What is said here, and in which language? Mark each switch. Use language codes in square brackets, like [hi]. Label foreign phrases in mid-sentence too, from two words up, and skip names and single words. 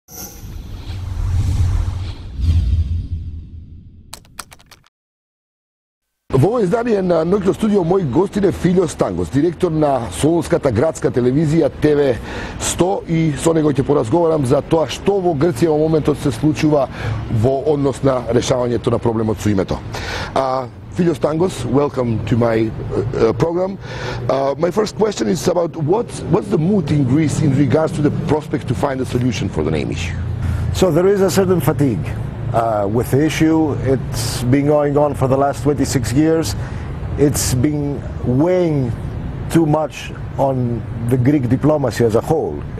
[mk] Во ово издание на ноќно студио мој гостин е Фиљос Тангос, директор на Солунската градска телевизија ТВ 100 и со него ќе поразговарам за тоа што во Грција во моментот се случува во однос на решавањето на проблемот со името. Фиљос Тангос, [en] welcome to my program. My first question is about what's the mood in Greece in regards to the prospect to find a solution for the name issue? So there is a certain fatigue with the issue. It's been going on for the last 26 years. It's been weighing too much on the Greek diplomacy as a whole.